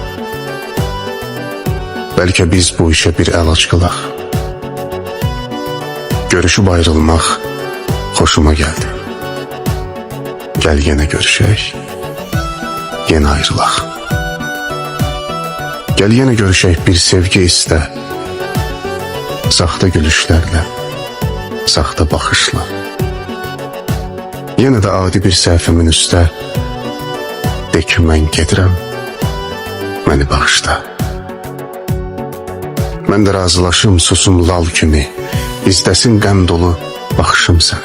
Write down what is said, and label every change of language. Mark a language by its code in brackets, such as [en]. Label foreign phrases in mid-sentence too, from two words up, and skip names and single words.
[az] Belki biz bu işe bir əlac qılaq. Görüşüb ayrılmaq [tr] hoşuma geldi. [az] Gel yine görüşək, yine ayrılaq. Gel yine görüşək, bir sevgi iste. Saxta gülüşlərlə, saxta baxışla. Yenə də adi bir səhvimin üstə de ki, mən gedirəm, məni bağışla. Mən də razılaşım, susum lal kimi, İzdəsin qəm dolu baxışım səni.